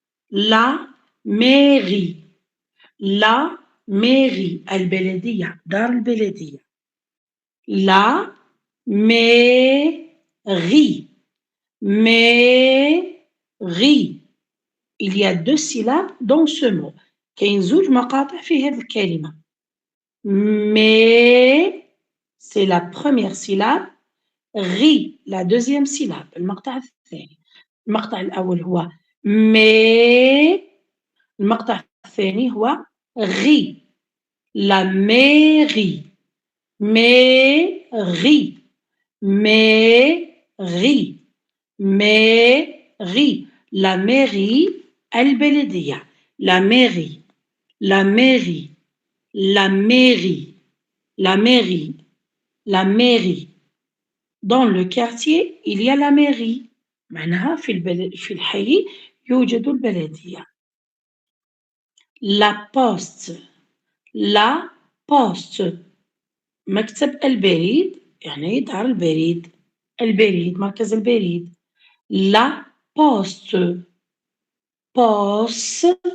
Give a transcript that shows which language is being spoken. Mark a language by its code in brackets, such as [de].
[fr] La mairie. La mairie. [ar] البلدية. دار البلدية. [fr] La mairie. Mairie. Il y a deux syllabes dans ce mot. [ar] كاين زوج مقاطع في هذه الكلمة. [fr] Mais c'est la première syllabe. Ri la deuxième syllabe. [ar] المقطع الثاني. المقطع الأول هو [fr] mais. [ar] المقطع الثاني هو [fr] ri. La mairie. Mairie. Mairie. Mairie. La mairie. البلدية. La mairie. La mairie. La mairie. La mairie. La mairie. Dans le quartier, il y a la mairie. [ar] معناها في الحي يوجد البلدية. [fr] La poste. La poste. [ar] مكتب البريد يعني دار البريد. البريد مركز البريد. [fr] La poste. Poste.